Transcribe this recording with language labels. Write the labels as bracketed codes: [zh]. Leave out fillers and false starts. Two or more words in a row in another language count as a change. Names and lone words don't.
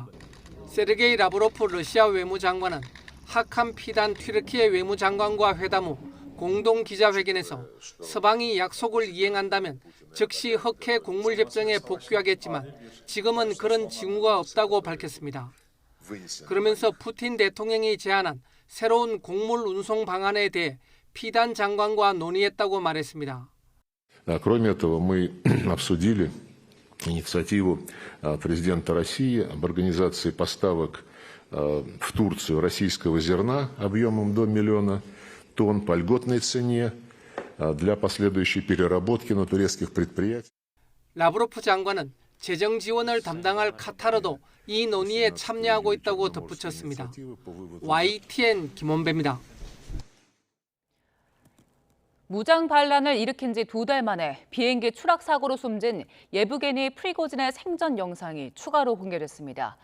[ko] 세르게이 라브로프 러시아 외무장관은 하칸 피단 튀르키예 외무장관과 회담 후 공동 기자회견에서 서방이 약속을 이행한다면 즉시 흑해 곡물협정에 복귀하겠지만 지금은 그런 징후가 없다고 밝혔습니다. 그러면서 푸틴 대통령이 제안한 새로운 곡물 운송 방안에 대해 피단 장관과 논의했다고 말했습니다. [ru] Кроме этого, мы обсудили инициативу президента России об организации поставок в Турцию российского зерна объемом до 1 миллиона тонн по льготной цене для последующей переработки на турецких предприятиях. [ko] 라브로프 장관은 재정 지원을 담당할 카타르도 이 논의에 참여하고 있다고 덧붙였습니다. YTN 김원배입니다. 무장 반란을 일으킨 지 2달 만에 비행기 추락 사고로 숨진 예브게니 프리고진의 생전 영상이 추가로 공개됐습니다.